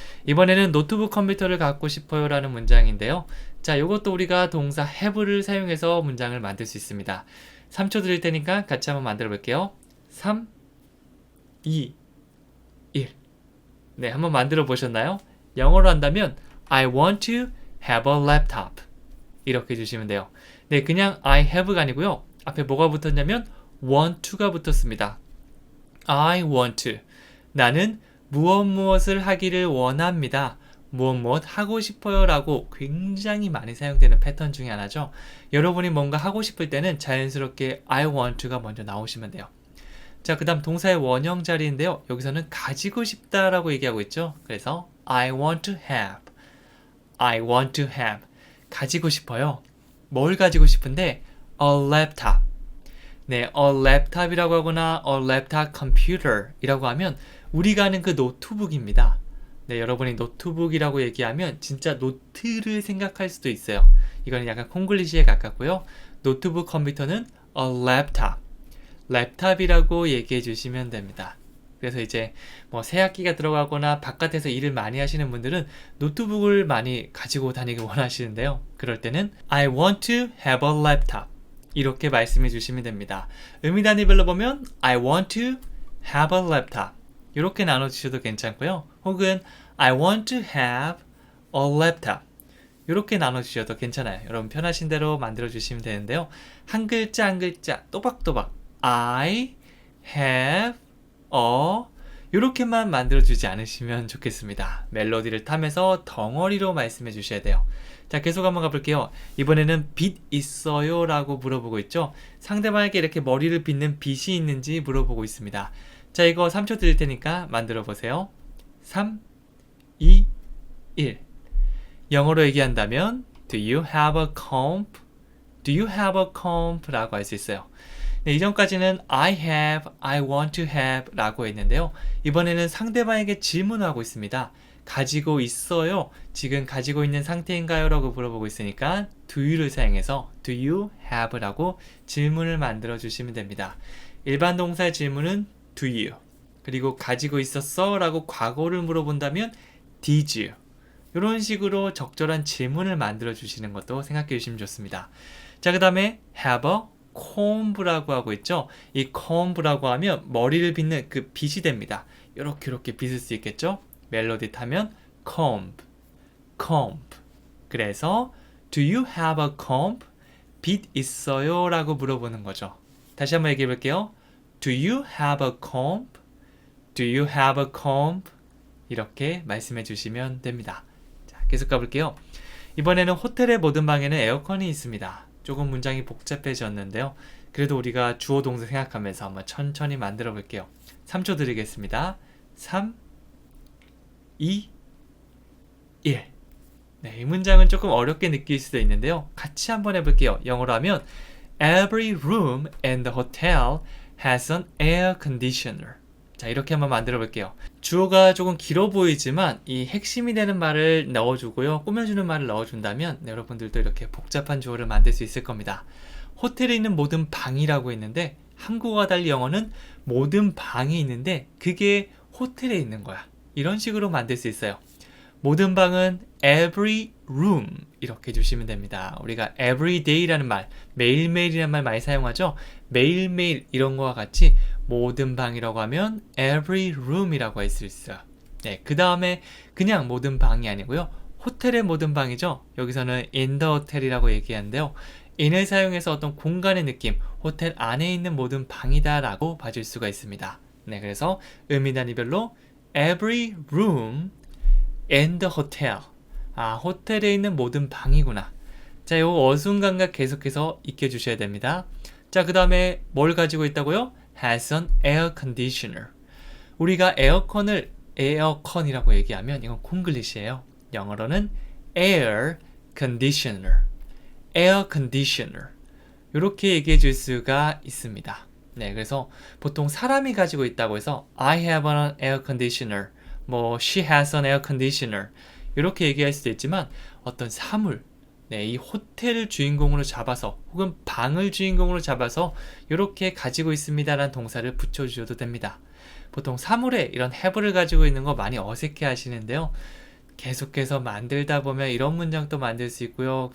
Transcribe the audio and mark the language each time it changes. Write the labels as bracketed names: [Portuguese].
[Korean] 이번에는 노트북 컴퓨터를 갖고 싶어요 라는 문장인데요. 자, 이것도 우리가 동사 have를 사용해서 문장을 만들 수 있습니다. 3초 드릴 테니까 같이 한번 만들어 볼게요. 3, 2, 1. 네, 한번 만들어 보셨나요? 영어로 한다면 [English] I want to have a laptop [Korean] 이렇게 해주시면 돼요. 네, 그냥 I have가 아니고요. 앞에 뭐가 붙었냐면 want to가 붙었습니다. [English] I want to. [Korean] 나는 무엇을 하기를 원합니다. 무엇 하고 싶어요 라고 굉장히 많이 사용되는 패턴 중에 하나죠. 여러분이 뭔가 하고 싶을 때는 자연스럽게 [English] I want to [Korean] 가 먼저 나오시면 돼요. 자, 그 다음 동사의 원형 자리인데요. 여기서는 가지고 싶다 라고 얘기하고 있죠. 그래서 [English] I want to have. I want to have. [Korean] 가지고 싶어요. 뭘 가지고 싶은데? [English] A laptop. [Korean] 네, a laptop이라고 하거나 [English] a laptop computer [Korean] 이라고 하면 우리가 아는 그 노트북입니다. 네, 여러분이 노트북이라고 얘기하면 진짜 노트를 생각할 수도 있어요. 이거는 약간 콩글리시에 가깝고요. 노트북 컴퓨터는 a laptop. 랩탑이라고 얘기해 주시면 됩니다. 그래서 이제 뭐 새학기가 들어가거나 바깥에서 일을 많이 하시는 분들은 노트북을 많이 가지고 다니길 원하시는데요. 그럴 때는 [English] I want to have a laptop [Korean] 이렇게 말씀해 주시면 됩니다. 의미 단위별로 보면 [English] I want to have a laptop [Korean] 이렇게 나눠주셔도 괜찮고요. 혹은 [English] I want to have a laptop [Korean] 이렇게 나눠주셔도 괜찮아요. 여러분 편하신 대로 만들어주시면 되는데요. 한 글자 한 글자 또박또박 [English] I have a [Korean] 이렇게만 만들어주지 않으시면 좋겠습니다. 멜로디를 타면서 덩어리로 말씀해 주셔야 돼요. 자, 계속 한번 가볼게요. 이번에는 빛 있어요? 라고 물어보고 있죠. 상대방에게 이렇게 머리를 빗는 빛이 있는지 물어보고 있습니다. 자, 이거 3초 드릴 테니까 만들어 보세요. 3, 2, 1. 영어로 얘기한다면 [English] Do you have a comb? Do you have a comb? [Korean] 라고 할 수 있어요. 네, 이전까지는 [English] I have, I want to have [Korean] 라고 했는데요. 이번에는 상대방에게 질문하고 있습니다. 가지고 있어요? 지금 가지고 있는 상태인가요? 라고 물어보고 있으니까 do you를 사용해서 [English] do you have [Korean] 라고 질문을 만들어 주시면 됩니다. 일반 동사의 질문은 do you, 그리고 가지고 있었어? 라고 과거를 물어본다면 did you. 이런 식으로 적절한 질문을 만들어 주시는 것도 생각해 주시면 좋습니다. 자, 그 다음에 have a comb라고 하고 있죠. 이 comb라고 하면 머리를 빗는 그 빗이 됩니다. 이렇게 빗을 수 있겠죠. 멜로디 타면 comb, comb. 그래서 [English] do you have a comb? [Korean] 빗 있어요? 라고 물어보는 거죠. 다시 한번 얘기해 볼게요. [English] Do you have a comb? Do you have a comb? [Korean] 이렇게 말씀해 주시면 됩니다. 자, 계속 가볼게요. 이번에는 호텔의 모든 방에는 에어컨이 있습니다. 조금 문장이 복잡해졌는데요. 그래도 우리가 주어 동사 생각하면서 한번 천천히 만들어 볼게요. 3초 드리겠습니다. 3, 2, 1. 네, 이 문장은 조금 어렵게 느낄 수도 있는데요. 같이 한번 해볼게요. 영어로 하면 [English] Every room in the hotel has an air conditioner. [Korean] 자, 이렇게 한번 만들어 볼게요. 주어가 조금 길어 보이지만 이 핵심이 되는 말을 넣어주고요. 꾸며주는 말을 넣어준다면 여러분들도 이렇게 복잡한 주어를 만들 수 있을 겁니다. 호텔에 있는 모든 방이라고 했는데 한국어와 달리 영어는 모든 방이 있는데 그게 호텔에 있는 거야. 이런 식으로 만들 수 있어요. 모든 방은 every room 이렇게 해주시면 됩니다. 우리가 everyday라는 말, 매일매일이라는 말 많이 사용하죠. 매일매일 이런 거와 같이 모든 방이라고 하면 [English] every room [Korean] 이라고 할 수 있어요. 네, 그 다음에 그냥 모든 방이 아니고요. 호텔의 모든 방이죠. 여기서는 [English] in the hotel [Korean] 이라고 얘기하는데요. in을 사용해서 어떤 공간의 느낌, 호텔 안에 있는 모든 방이다 라고 봐줄 수가 있습니다. 네, 그래서 의미 단위별로 [English] every room in the hotel. [Korean] 아, 호텔에 있는 모든 방이구나. 자, 요 어순감각 계속해서 익혀주셔야 됩니다. 자, 그 다음에 뭘 가지고 있다고요? [English] has an air conditioner. [Korean] 우리가 에어컨을 에어컨이라고 얘기하면 이건 콩글리시예요. 영어로는 [English] air conditioner. air conditioner. [Korean] 이렇게 얘기해 줄 수가 있습니다. 네, 그래서 보통 사람이 가지고 있다고 해서 [English] I have an air conditioner. [Korean] 뭐 [English] she has an air conditioner. [Korean] 이렇게 얘기할 수도 있지만 어떤 사물, 네, 이 호텔을 주인공으로 잡아서 혹은 방을 주인공으로 잡아서 이렇게 가지고 있습니다라는 동사를 붙여주셔도 됩니다. 보통 사물에 이런 have를 가지고 있는 거 많이 어색해 하시는데요. 계속해서 만들다 보면 이런 문장도 만들 수 있고요.